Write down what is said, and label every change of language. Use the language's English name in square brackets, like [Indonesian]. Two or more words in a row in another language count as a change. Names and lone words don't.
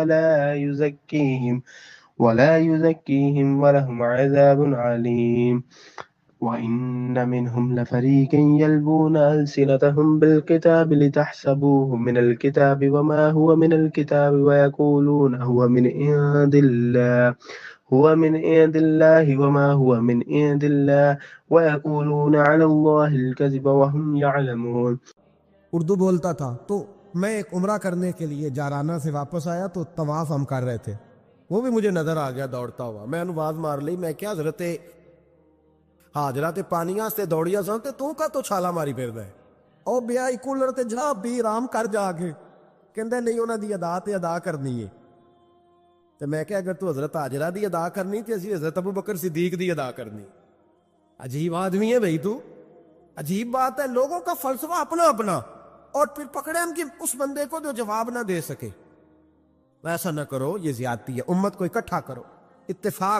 [Arabic] ولا يزكيهم ولهم عذاب عليم وإن منهم لفريقا يلبون ألسنتهم بالكتاب لتحسبوه من الكتاب وما هو من الكتاب ويقولون هو من عند الله وما هو من عند الله ويقولون على الله الكذب وهم يعلمون. [Urdu] اردو بولتا تھا. تو میں ایک عمرہ کرنے کے لیے جارانہ سے واپس آیا تو طواف ہم کر رہے تھے, وہ بھی مجھے نظر آ گیا دوڑتا ہوا. [Punjabi] میں انہوں آواز مار لی, میں کیا حضرت حاجرہ تے پانیاں سے دوڑیا سن تے تو کا تو چھالا ماری پھر دے او بیائی کولر تے جا بھی آرام کر جا کے کہندے نہیں انہاں دی ادا تے ادا کرنی ہے. تے میں کہ اگر تو حضرت حاجرہ دی ادا کرنی تے اسی حضرت ابو بکر صدیق دی ادا کرنی. [Urdu] عجیب آدمی ہے بھائی تو, عجیب بات ہے. لوگوں کا فلسفہ اپنا اپنا, اور پھر پکڑے ہم کہ اس بندے کو جو جواب نہ دے سکے. ویسا نہ کرو, یہ زیادتی ہے. امت کو اکٹھا کرو, اتفاق.